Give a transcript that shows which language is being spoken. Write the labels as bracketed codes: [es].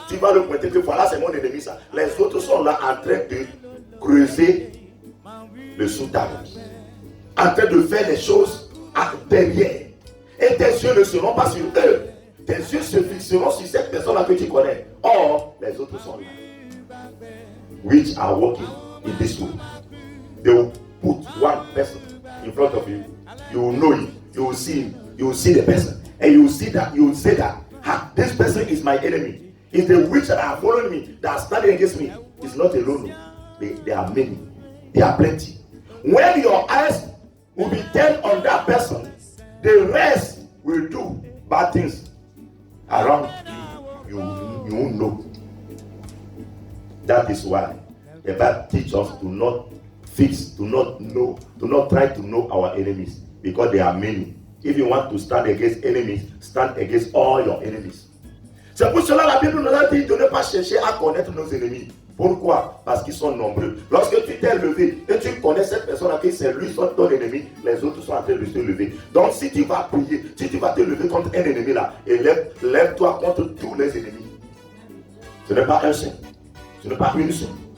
[fr] Tu vas lui pointer que voilà, c'est mon ennemi ça. Les autres sont là en train de creuser le sous-table. En train de faire les choses derrière. Et tes yeux ne seront pas sur eux. Tes yeux se fixeront sur cette personne-là que tu connais. Or, les autres sont là. [en] Which are working in this way. They will put one person in front of you. You will know him. You will see him. You will see the person. And you will see that. You will say that. This person is my enemy. It's the witch that are following me, that are standing against me. It's not alone. They are many. They are plenty. When your eyes will be turned on that person, the rest will do bad things around you. You won't know. That is why the Bible teaches us to not try to know our enemies, because there are many. If you want to stand against enemies, stand against all your enemies. [fr] C'est pour cela la Bible nous a dit de ne pas chercher à connaître nos ennemis. Pourquoi? Parce qu'ils sont nombreux. Lorsque tu t'es levé et tu connais cette personne-là, qui c'est lui ton ennemi, les autres sont en train de se lever. Donc si tu vas prier, si tu vas te lever contre un ennemi là, et lève-toi contre tous les ennemis. Ce n'est pas un seul. Ce n'est pas une seule.